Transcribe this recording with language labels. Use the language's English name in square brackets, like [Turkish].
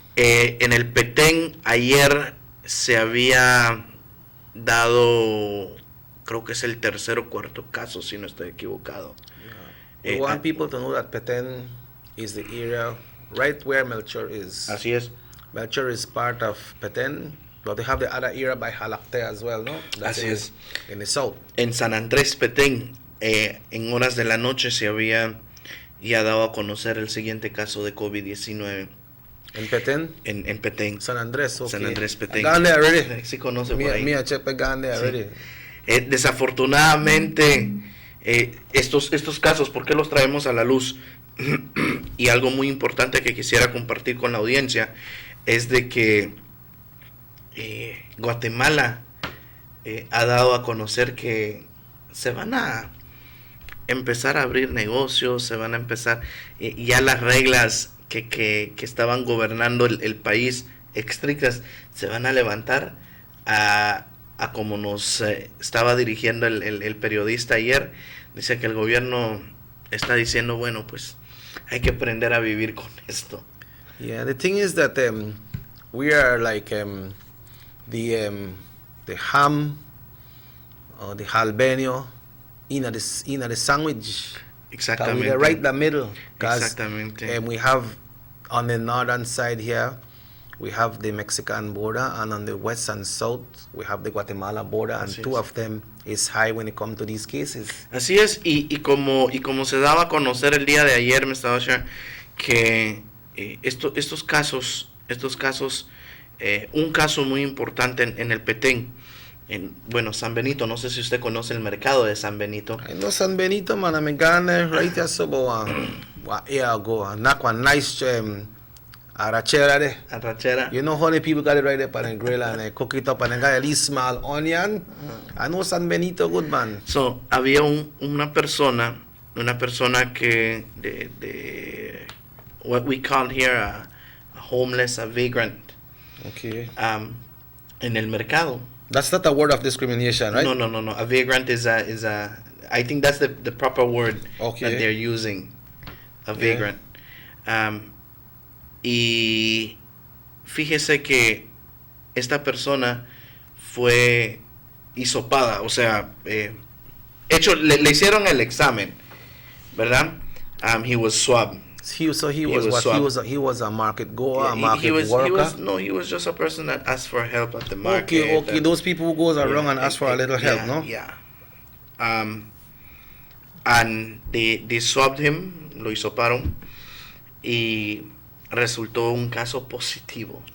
[Spanish] En el Petén ayer se había dado, creo que es el tercer o cuarto caso, si no estoy equivocado. [English] We want people to know that Petén is the area right where Melchor is. [Spanish] Así es. [English] Melchor is part of Petén, but they have the other area by Jalacté as well, no? [Spanish] Así es. [English] In the south. [Spanish] En San Andrés Petén, en horas de la noche se había ya dado a conocer el siguiente caso de COVID-19. ¿En Petén? En Petén. [English] San Andrés, okay. San Andrés Petén. Gone there already. [Spanish] Sí conoce por ahí. [English] Mía, chepe gone there already. [Spanish] Desafortunadamente, estos casos, ¿por qué los traemos a la luz? Y algo muy importante que quisiera compartir con la audiencia es de que Guatemala ha dado a conocer que se van a empezar a abrir negocios, se van a empezar, ya las reglas que estaban gobernando el país estrictas se van a levantar a como nos estaba dirigiendo el periodista ayer. Dice que el gobierno está diciendo, bueno, pues hay que aprender a vivir con esto. [English] Yeah, the thing is that we are like the ham or the jalbenio in the sandwich. [Spanish] Exactamente. [English] We are right in the middle. [Spanish] Exactamente. [English] We have on the northern side here, we have the Mexican border, and on the west and south, we have the Guatemala border, and two of them is high when it comes to these cases. [Spanish] Así es, y como se daba a conocer el día de ayer, me estaba diciendo que estos casos, un caso muy importante en el Petén, bueno, San Benito, no sé si usted conoce el mercado de San Benito. [English] I know San Benito, man, I'm gone right there, so what year ago, knock one nice arrachera there. [Spanish] Arrachera. [English] You know how many people got it right there on the grill and they cook it up and they got a little small onion. I know San Benito good, man. So, [Spanish] había una persona que de [English] what we call here a homeless, a vagrant. Okay. [Spanish] En el mercado. [English] That's not a word of discrimination, right? No. A vagrant is a I think that's the proper word that they're using. A vagrant. Yeah. [Spanish] Y fíjese que esta persona fue hisopada, o sea, le hicieron el examen, ¿verdad? [English] He was swabbed. He was a market goer, a market worker. He was just a person that asked for help at the market. Okay. Those people who goes around and ask for a little help, no? Yeah. And they swabbed him, [Spanish] lo hisoparon, y resultó un caso positivo.